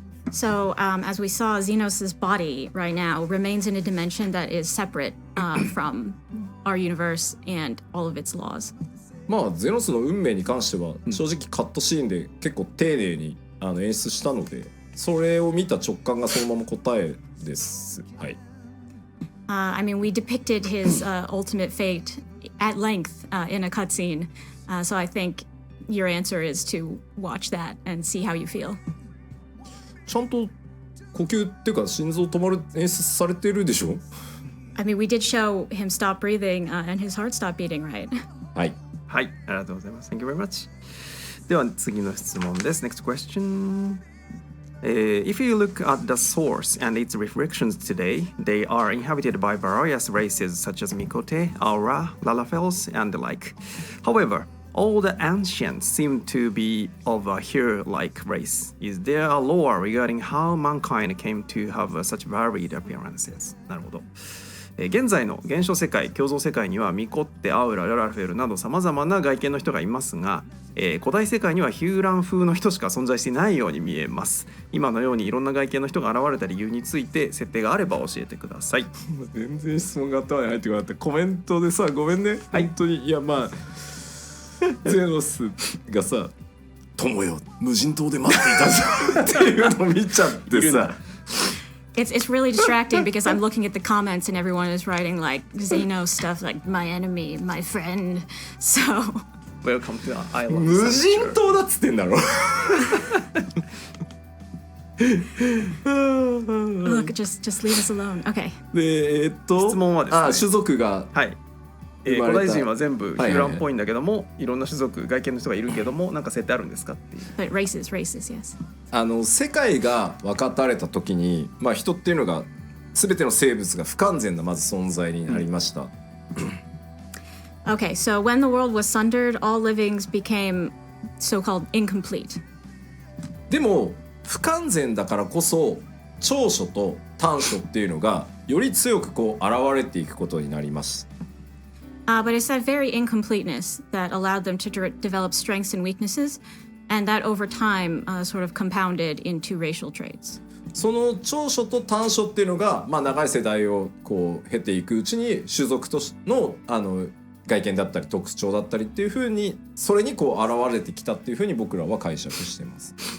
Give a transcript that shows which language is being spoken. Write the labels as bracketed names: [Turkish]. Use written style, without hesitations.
[English] So, as we saw, Xenos' body right now remains in a dimension that is separate from our universe and all of its laws. [Japanese] まあゼノスの運命に関しては正直カットシーンで結構丁寧に演出したので、それを見た直感がそのまま答えです。はい。 [English] I mean, we depicted his ultimate fate at length in a cutscene, so I think your answer is to watch that and see how you feel. [Japanese] ちゃんと呼吸っていうか心臓止まる演出されてるでしょ？ [English] I mean, we did show him stop breathing and his heart stopped beating, right? [Japanese] はい。はい、ありがとうございます。 [English] Thank you very much. [Japanese] では次の質問です。 [English] Next question. If you look at the source and its reflections today, they are inhabited by various races such as Mikote, Aura, Lalafels, and the like. However, all the ancients seem to be of a hero-like race. Is there a lore regarding how mankind came to have such varied appearances? [Japanese] なるほど。現在の現象世界、共造世界にはミコッテ、アウラ、ララフェルなど様々な外見の人がいますが、古代世界にはヒューラン風の人しか存在していないように見えます。今のようにいろんな外見の人が現れた理由について設定があれば教えてください。全然質問が頭に入ってこなかった。コメントでさ、ごめんね。はい、本当にいやまあゼノスがさ、友よ無人島で待っていたぞっていうのを見ちゃってさ。 [English] It's really distracting because I'm looking at the comments and everyone is writing like Xenos stuff like my enemy, my friend. So Welcome to the island. [Japanese] 無人島だっつってんだろ。 [English] Look, just leave us alone. Okay. [Japanese] で質問はですね。種族がはい。古代人は全部ヒューランっぽいんだけども、いろんな種族外見の人がいるけども、なんか設定あるんですかっていう。 [English] But races, yes. [Japanese] 世界が分かたれた時に、まあ人っていうのが全ての生物が不完全なまず存在になりました。 [English] Okay, so when the world was sundered, all livings became so-called incomplete. [Japanese] でも不完全だからこそ長所と短所っていうのがより強くこう現れていくことになります。 [English] But it's that very incompleteness that allowed them to develop strengths and weaknesses, and that over time sort of compounded into racial traits. [Japanese] その長所と短所っていうのが、まあ、長い世代をこう経ていくうちに種族との外見だったり特徴だったりっていう風にそれにこう現れてきたっていう風に僕らは解釈してます。